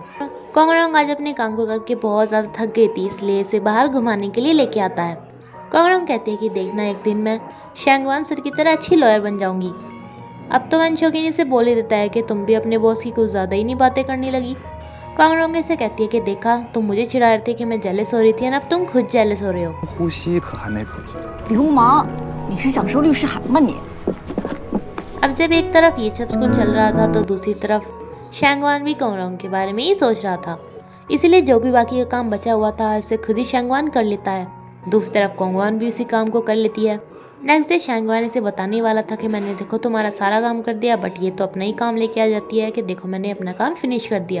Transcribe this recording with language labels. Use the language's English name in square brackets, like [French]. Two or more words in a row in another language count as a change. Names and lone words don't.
[Hindi] कोंगरोंग आज अपने काम को करके बहुत ज़्यादा थक गई थी इसलिए इसे बाहर घुमाने के लिए लेके आता है। कोंगरोंग कहती है कि देखना एक दिन मैं शैंगवान सर की तरह अच्छी लॉयर बन जाऊंगी। अब तो वैन शौकीन इसे बोल ही देता है कि तुम भी अपने बॉस की कुछ ज़्यादा ही नहीं बातें करने लगी। कोंगरोंग इसे कहती है कि देखा तुम मुझे चिढ़ा रहे थे कि मैं जेलस हो रही थी और अब तुम खुद जेलस हो रहे हो। [Chinese] 呼吸可还没普及。流氓，你是想收律师函吗你？ [Hindi] अब जब एक तरफ ये सब कुछ चल रहा था तो दूसरी तरफ शैंगवान भी कोंगरोंग के बारे में ही सोच रहा था, इसीलिए जो भी बाकी का काम बचा हुआ था उसे खुद ही शैंगवान कर लेता है। दूसरी तरफ कोंगवान भी उसी काम को कर लेती है। [English] next day [Hindi] शैंगवान इसे बताने वाला था कि मैंने देखो तुम्हारा सारा काम कर दिया, बट ये तो अपना ही काम लेके आ जाती है कि देखो मैंने अपना काम फिनिश कर दिया।